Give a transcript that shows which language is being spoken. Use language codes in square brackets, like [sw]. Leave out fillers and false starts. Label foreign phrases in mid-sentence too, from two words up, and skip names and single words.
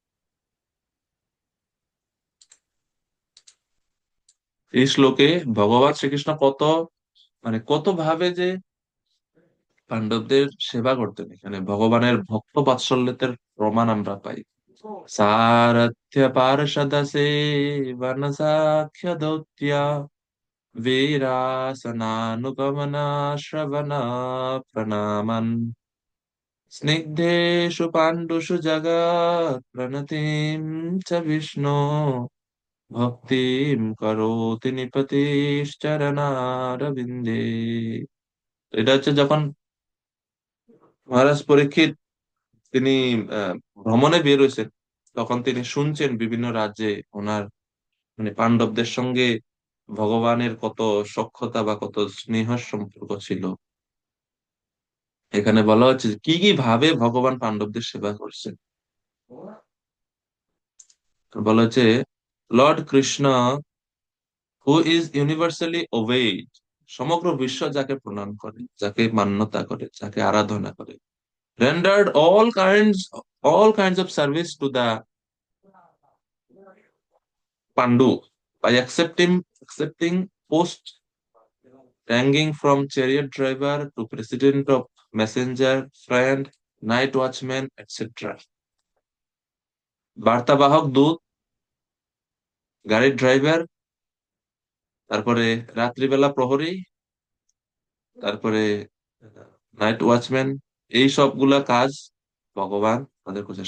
[bn] এই শ্লোকে ভগবান শ্রীকৃষ্ণ কত, মানে কত ভাবে যে পাণ্ডবদের সেবা করতেন, এখানে ভগবানের ভক্ত বাৎসল্যের প্রমাণ আমরা পাই। [sa] সারথ্য পার্ষদ সেবন সাক্ষ্য দৌত্য वीरासनानुगमना श्रवण प्रणामन् स्निग्धेषु पाण्डुषु जगत् प्रणतिं च विष्णु ভক্তিম করোতি নিপতিশ্চরণারবিন্দে। [bn] এটা হচ্ছে যখন মহারাজ পরীক্ষিত তিনি ভ্রমণে বের হয়েছেন, তখন তিনি শুনছেন বিভিন্ন রাজ্যে ওনার মানে পাণ্ডবদের সঙ্গে ভগবানের কত সখ্যতা বা কত স্নেহ সম্পর্ক ছিল। এখানে বলা হচ্ছে যে কি কি ভাবে ভগবান পাণ্ডবদের সেবা করছেন। বলা হচ্ছে [en] Lord Krishna who is universally obeyed, [bn] সমগ্র বিশ্ব যাকে প্রণাম করে, যাকে মান্যতা করে, যাকে আরাধনা করে, [en] rendered all kinds of service to the Pandu by accepting posts ranging from chariot driver to president of messenger, friend, night watchman, etc. [bn] বার্তাবাহক দূত, গাড়ির ড্রাইভার, তারপরে রাত্রিবেলা প্রহরী, তারপরে [en] night watchman, [bn] এই সবগুলা কাজ ভগবান তাদের করছে।